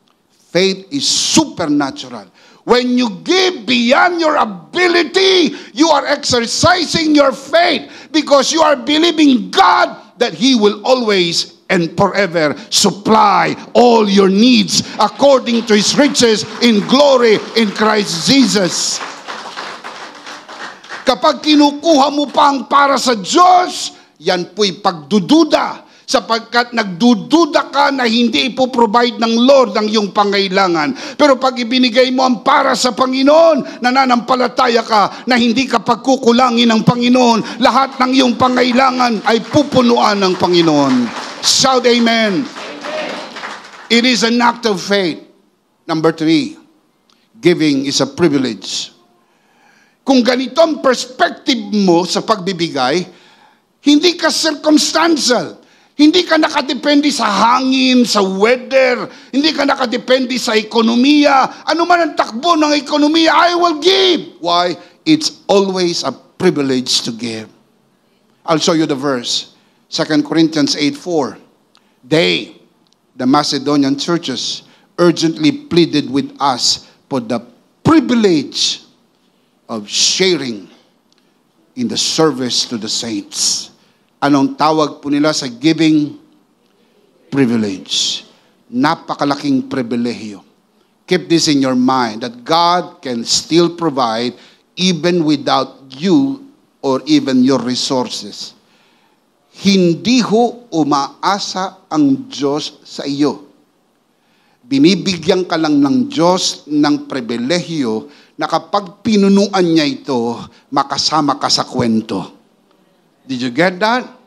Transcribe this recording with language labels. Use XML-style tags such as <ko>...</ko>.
<en>Faith is supernatural. When you give beyond your ability, you are exercising your faith because you are believing God that He will always and forever supply all your needs according to His riches in glory in Christ Jesus.</en> <tl>Kapag kinukuha mo pa ang para sa Diyos, yan po'y pagdududa. Sapagkat nagdududa ka na hindi ipoprovide ng Lord ang iyong pangailangan. Pero pag ibinigay mo ang para sa Panginoon, nananampalataya ka na hindi ka pagkukulangin ng Panginoon. Lahat ng iyong pangailangan ay pupunuan ng Panginoon.</tl> <en>Shout amen. It is an act of faith. Number 3, giving is a privilege.</en> <tl>Kung ganito ang perspective mo sa pagbibigay, hindi ka circumstantial. Hindi ka nakadepende sa hangin, sa weather. Hindi ka nakadepende sa ekonomiya. Ano man ang takbo ng ekonomiya,</tl> <en>I will give. Why? It's always a privilege to give. I'll show you the verse. 2 Corinthians 8:4. They, the Macedonian churches, urgently pleaded with us for the privilege of sharing in the service to the saints.</en> <tl>Anong tawag po nila sa giving? Privilege. Napakalaking pribilehiyo.</tl> <en>Keep this in your mind that God can still provide even without you or even your resources.</en> <tl>Hindi ho umaasa ang Diyos sa iyo. Binibigyan ka lang ng Diyos ng pribilehiyo na kapag pinunuan niya ito, makasama ka sa kwento.</tl> <en>Did you get that?</en>